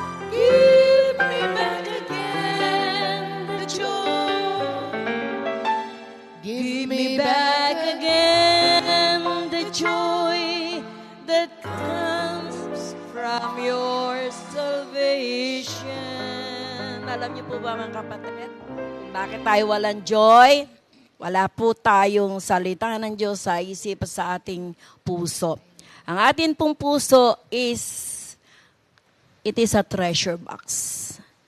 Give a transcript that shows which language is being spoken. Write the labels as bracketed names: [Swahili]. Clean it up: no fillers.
[English] Give me back again the joy. Give me back again the joy that comes from your salvation. [Filipino] Alam niyo po ba mga kapatid, kung bakit tayo walang joy? Wala po tayong salita ng Diyos sa isip at sa ating puso. Ang ating pong puso [English] it is a treasure box.